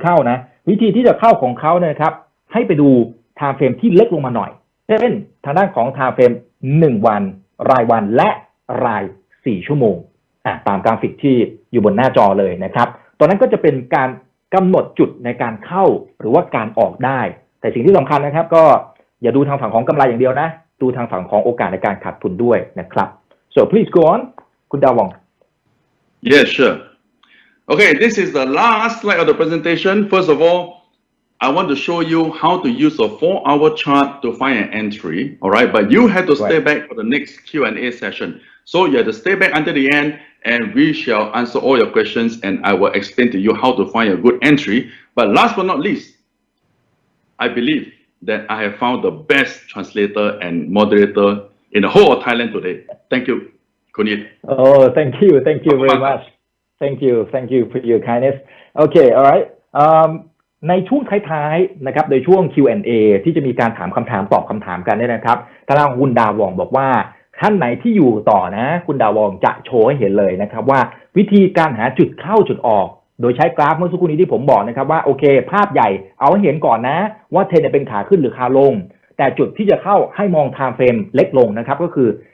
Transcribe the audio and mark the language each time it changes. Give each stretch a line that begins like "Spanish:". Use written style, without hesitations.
Thai: นะวิธีที่จะเข้าของเขาเนี่ยนะครับให้ไปดูไทม์เฟรมที่เล็กลงมาหน่อยเช่นทางด้านของไทม์เฟรม1วันรายวันและราย4ชั่วโมงตามกราฟิกที่อยู่บนหน้าจอเลยนะครับตอนนั้นก็จะเป็นการกำหนดจุดในการเข้าหรือว่าการออกได้แต่สิ่งที่สำคัญนะครับก็อย่าดูทางฝั่งของกำไรอย่างเดียวนะดูทางฝั่งของโอกาสในการขาดทุนด้วยนะครับ
English: so please go on
Thai: คุณดาวอง
English: Yes, sure. Okay, this is the last slide of the presentation. First of all, I want to show you how to use a 4-hour chart to find an entry, all right? But you have to stay back for the next Q&A session. So you have to stay back until the end, and we shall answer all your questions, and I will explain to you how to find a good entry. But last but not least, I believe that I have found the best translator and moderator in the whole of Thailand today. Thank you, Kunit. Oh, thank you very much. Thank you for your kindness. Okay, all right.
Thai: ในช่วงท้ายๆนะครับในช่วง Q&A ที่จะมีการถามคำถามตอบคำถามกันเนี่ยนะครับทางคุณดาวองบอกว่าท่านไหนที่อยู่ต่อนะคุณดาวองจะโชว์ให้เห็นเลยนะครับว่าวิธีการหาจุดเข้าจุดออกโดยใช้กราฟเมื่อสักครู่นี้ที่ผมบอกนะครับว่าโอเคภาพใหญ่เอาให้เห็นก่อนนะว่าเทรนเป็นขาขึ้นหรือขาลงแต่จุดที่จะเข้าให้มองไทม์เฟรมเล็กลงนะครับก็คือ